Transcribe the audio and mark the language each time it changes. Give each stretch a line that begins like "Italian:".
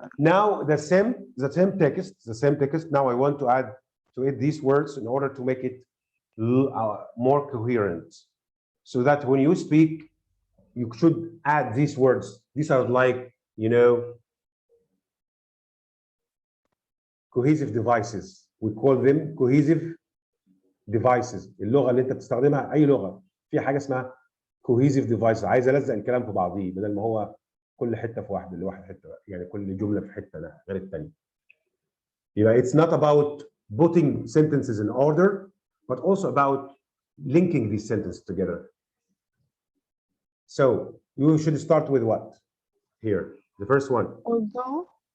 English: Now the same text. Now I want to add these words in order to make it more coherent, so that when you speak, you should add these words. These are like, you know, cohesive devices. We call them cohesive devices.
Arabic: اللغه اللي انت بتستخدمها اي لغه في حاجه اسمها cohesive devices. عايز الزق الكلام في بعضيه بدل ما هو كل حته في واحده لواحد حته، يعني كل جمله في حته غير الثانيه.
English: يبقى it's not about putting sentences in order, but also about linking these sentences together. So you should start with what? Here, the first one. Although.